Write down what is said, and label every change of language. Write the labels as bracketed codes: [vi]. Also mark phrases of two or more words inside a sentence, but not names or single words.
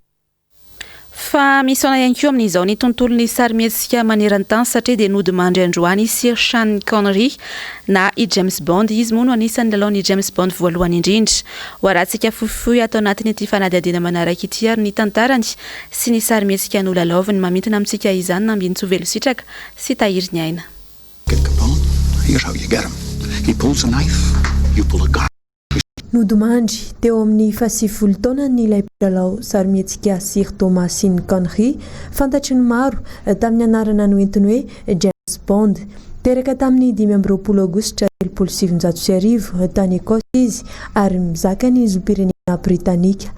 [mg] Fa misy ona ihany koa amin'izao ny tontolon'ny sarimihetsika maneran-tany satria dia nody mandry androany Sir Sean Connery na i James Bond. Izy moa no anisan'ny lalaon'ny James Bond voalohany indrindra. Ho arahantsika fohifohy atao anatin'ny ity fanadihadiana manaraka ity ary ny tantarany sy ny sarimihetsika nolalaoviny mamintana amintsika izany nambiany Tsovelo Sitraka sy Tahiry ny aina. [en] Here's how you get him. He pulls a knife, you pull a gun. [mg] Nodimandry teo amin'ny 70 taona nilay mpilalao sarimihetsika Sir Thomas Connery, fantatry ny maro tamin'ny anarana noentiny hoe James Bond. Teraka tamin'ny 5 Aogositra 1770 tany Ekosy izy ary mizaka ny zom-pirenena Britanika.